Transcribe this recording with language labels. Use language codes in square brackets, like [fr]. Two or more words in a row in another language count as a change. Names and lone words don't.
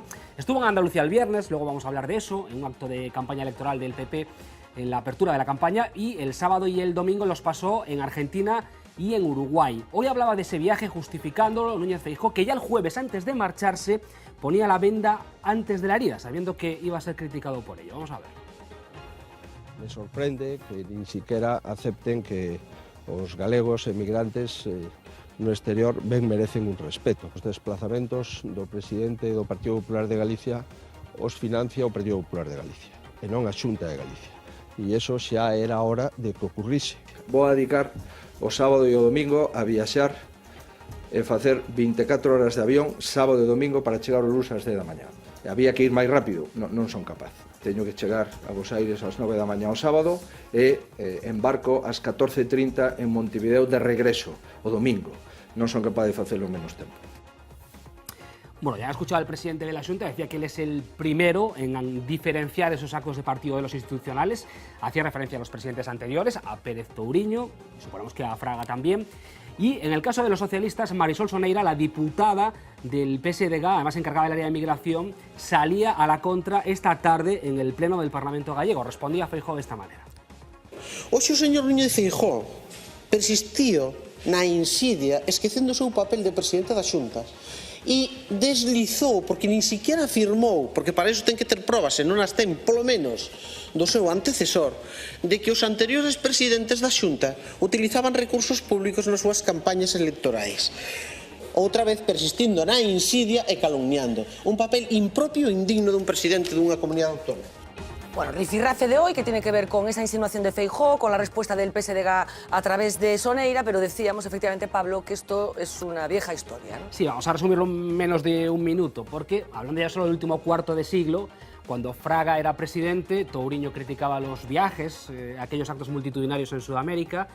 [es] Estuvo en Andalucía el viernes, luego vamos a hablar de eso, en un acto de campaña electoral del PP en la apertura de la campaña, y el sábado y el domingo los pasó en Argentina y en Uruguay. Hoy hablaba de ese viaje justificándolo Núñez Feijóo, que ya el jueves antes de marcharse ponía la venda antes de la herida, sabiendo que iba a ser criticado por ello. Vamos a ver. Me sorprende que ni siquiera acepten que [gl] os galegos emigrantes no exterior ben merecen un respeto. Os desplazamentos do presidente do Partido Popular de Galicia os financia o Partido Popular de Galicia e non a Xunta de Galicia. E iso xa era hora de que ocurrise. Vou a dedicar o sábado e o domingo a viaxar e facer 24 horas de avión sábado e domingo para chegar ao Luz ás 10 da mañá. E había que ir máis rápido, non son capaz. Teño que chegar a Bos Aires ás 9 da mañá o sábado e embarco ás 14:30 en Montevideo de regreso o domingo. Non son capaz de facelo en menos tempo. [es] Bueno, ya he escuchado al presidente de la Xunta, decía que él es el primero en diferenciar esos actos de partido de los institucionales. Hacía referencia a los presidentes anteriores, a Pérez Touriño, suponemos que a Fraga también. Y en el caso de los socialistas, Marisol Soneira, la diputada del PSDG, además encargada del área de migración, salía a la contra esta tarde en el pleno del Parlamento gallego. Respondía a Feijóo de esta manera. [gl] Hoxe o señor Núñez Feijóo persistiu na insidia esquecendo o seu papel de presidente da Xunta e deslizou, porque nin siquiera afirmou, porque para iso ten que ter probas e non as ten, polo menos, do seu antecesor, de que os anteriores presidentes da Xunta utilizaban recursos públicos nas súas campañas electorais. Outra vez persistindo na insidia e calumniando. Un papel impropio e indigno dun presidente dunha comunidade autónoma. [es] Bueno, rifirrafe de hoy que tiene que ver con esa insinuación de Feijóo, con la respuesta del PSDG a través de Soneira, pero decíamos efectivamente, Pablo, que esto es una vieja historia, ¿no? Sí, vamos a resumirlo en menos de un minuto, porque hablando ya solo del último cuarto de siglo, cuando Fraga era presidente, Touriño criticaba los viajes, aquellos actos multitudinarios en Sudamérica.